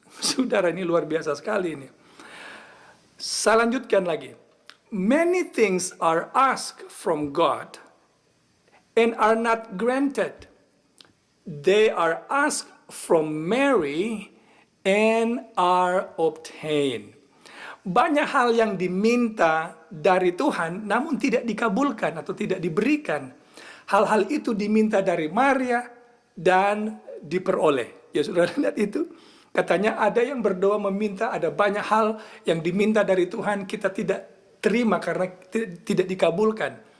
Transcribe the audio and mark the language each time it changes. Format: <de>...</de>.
<id>Saudara, ini luar biasa sekali ini. Saya lanjutkan lagi.</id> <en>Many things are asked from God and are not granted. They are asked from Mary and are obtained.</en> <id>Banyak hal yang diminta dari Tuhan namun tidak dikabulkan atau tidak diberikan. Hal-hal itu diminta dari Maria dan diperoleh. Ya sudah lihat itu. Katanya ada yang berdoa meminta, ada banyak hal yang diminta dari Tuhan kita tidak terima karena tidak dikabulkan.</id>